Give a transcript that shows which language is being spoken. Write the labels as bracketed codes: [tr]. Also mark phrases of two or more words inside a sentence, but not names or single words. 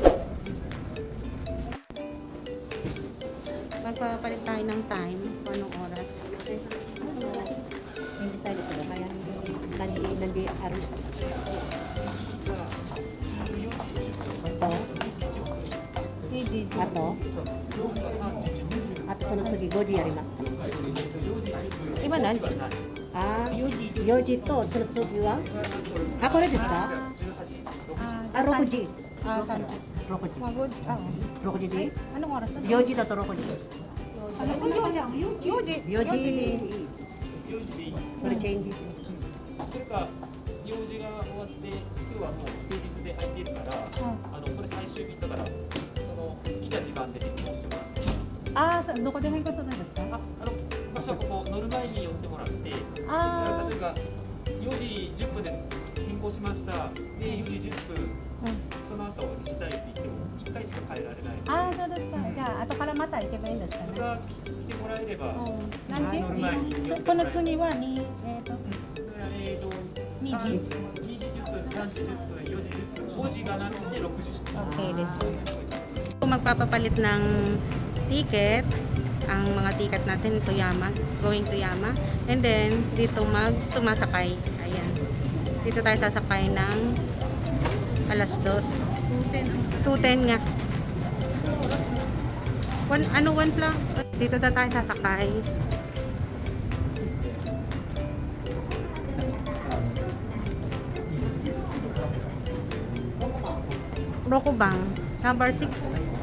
[tl] Magpapalit tayo ng time kung anong oras. Hindi tayo dito. Kaya nandiyan araw. Ato? Ato, [ja] その次5時やりますか? [tl] Iba na, Jen. [ja] あー、4時とその次はあ、これですか? あ、6時。 [tl] saan? [ja] 6時。 [tl] Magod. Oo. [ja] 6時でいい? [tl] Anong oras na? [ja] 4 時だと6時。 [tl] Ano kung yun? [ja] Yoji. 4時。これチェンジ。それか用事が終わって今日はもう平日で空いているから、これ最終日だからそのいた時間で変更してもらって、どこで変更するんですか？場所はここ乗る前に寄ってもらって、例えば4時10分で変更しました。で4時10分、その後にしたいって言っても1回しか変えられない。そうですか。じゃあ後からまた行けばいいんですかね。それが来てもらえれば、何時？乗る前にこの次は2時。 2時10分、3時10分、4時10分、5時がなくて6時。 [en] Okay, this. [tl] Kung magpapapalit ng ticket, ang mga ticket natin Toyama, [en] going Toyama, and then [tl] dito sumasakay. Ayan. Dito tayo sasakay ng alas 2. 2:10 nga. 1 lang. Dito na tayo sasakay. Rokubang, number 6.